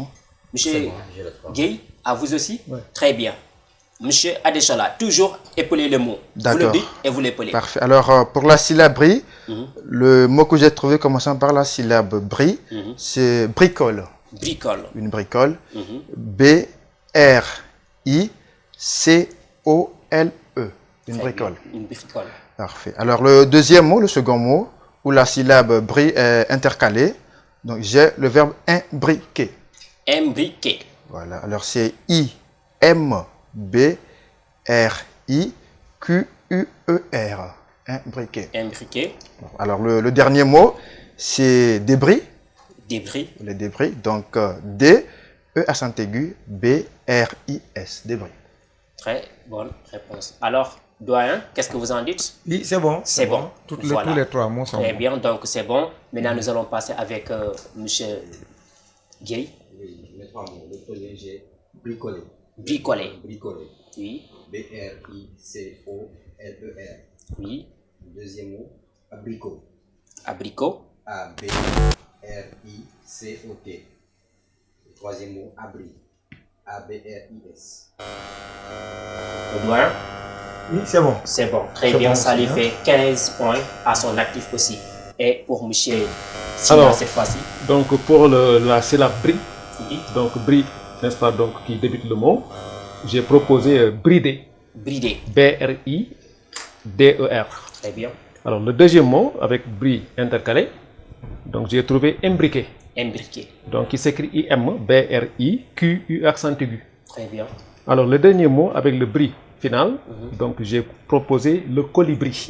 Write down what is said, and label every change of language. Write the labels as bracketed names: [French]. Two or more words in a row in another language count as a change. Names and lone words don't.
[French] M. Gay, à vous aussi? Très bien. M. Adesola, toujours épeler le mot. Vous le dites et vous l'épelez. Parfait. Alors, pour la syllabe bri, le mot que j'ai trouvé commençant par la syllabe bri, c'est bricole. Bricole. Une bricole. B-R-I-C-O-L-E. Une bricole. Une bricole. Parfait. Alors, le deuxième mot, le second mot, où la syllabe bri est intercalée, donc j'ai le verbe imbriquer. Imbriquer. Voilà. Alors, c'est I-M-B-R-I-Q-U-E-R. Imbriquer. Imbriquer. Alors, le dernier mot, c'est débris. Débris. Les débris. Donc, D, E accent aigu, B-R-I-S. Débris. Très bonne réponse. Alors, doyen, qu'est-ce que vous en dites? Oui, c'est bon. C'est bon. Tous les 3 mots sont Très bons. bien, donc c'est bon. Maintenant, nous allons passer avec M. Gay. Oui, les 3 mots. Le premier, j'ai bricoler. Bricoler. Bricoler. Oui. B-R-I-C-O-L-E-R. Oui. Le deuxième mot, abricot. Abricot. A-B-R-I-C-O-T. Le troisième mot, abri. A-B-R-I-S. Le doyen? Oui, c'est bon. C'est bon. Très bien, ça lui fait 15 points à son actif aussi. Et pour M. Sina, cette fois-ci? Donc, pour la syllabe bri, donc bri, n'est-ce pas, donc qui débute le mot, j'ai proposé brider. Brider. B-R-I-D-E-R. Très bien. Alors, le deuxième mot, avec bri intercalé, donc j'ai trouvé imbriqué. Imbriqué. Donc, il s'écrit I-M-B-R-I-Q-U accent aigu. Très bien. Alors, le dernier mot, avec le bri final, donc j'ai proposé le colibri.